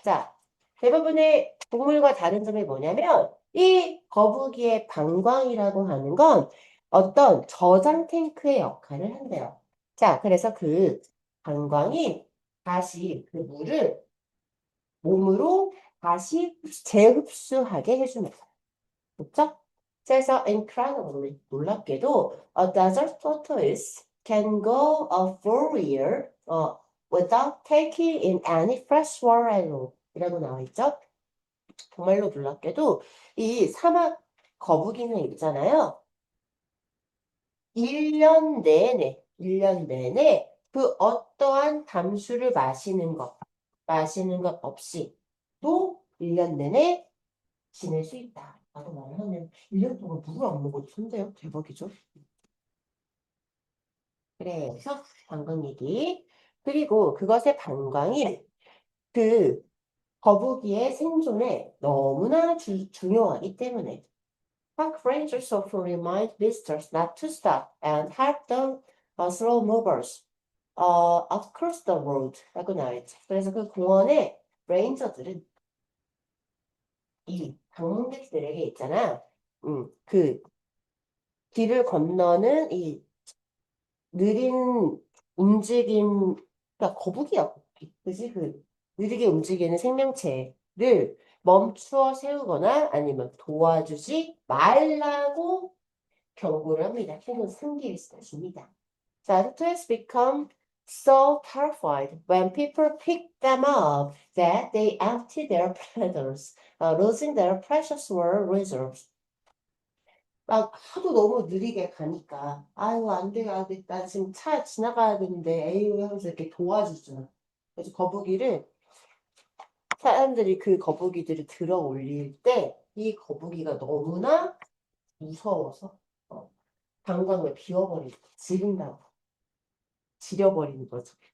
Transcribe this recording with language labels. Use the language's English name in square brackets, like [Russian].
[Korean] 자, 대부분의 동물과 다른 점이 뭐냐면 이 거북이의 방광이라고 하는 건 어떤 저장 탱크의 역할을 한대요. 자, 그래서 그 방광이 다시 그 물을 몸으로 다시 재흡수하게 해줍니다. 그렇죠? [English] 그래서 incredibly 놀랍게도 a desert tortoise can go a full year without taking in any fresh water at all 이라고 나와 있죠. [Korean] 정말로 놀랍게도 이 사막 거북이는 있잖아요. 1년 내내 그 어떠한 담수를 마시는 것 없이 또 1년 내내 지낼 수 있다. 라고 말을 하면 1년 동안 물을 안 먹어도 된대요. 대박이죠. 그래서 방광 얘기. [English] 그리고 그것의 방광이 그 거북이의 생존에 너무나 중요하기 때문에 park rangers often remind visitors not to stop and help the slow movers across the road 라고 나와있죠. [Korean] 그래서 그 공원의 레인저들은 이 방문객들에게 있잖아. 그 길을 건너는 이 느린 움직임, 그러니까 거북이야, 거북이. 그지? 그 느리게 움직이는 생명체를 멈추어 세우거나 아니면 도와주지 말라고 경고를 합니다. 혹은 승기를 줍니다. [English] 자, tortoises become so terrified when people pick them up that they empty their bladders, losing their precious water reserves. [Korean] 막 하도 너무 느리게 가니까 아유 안 돼, 안 돼. 나 지금 차 지나가야 되는데 에휴 하면서 이렇게 도와주잖아. 그래서 거북이를 사람들이 그 거북이들을 들어 올릴 때 이 거북이가 너무나 무서워서 방광을 비워버리고 지려버리는 거죠.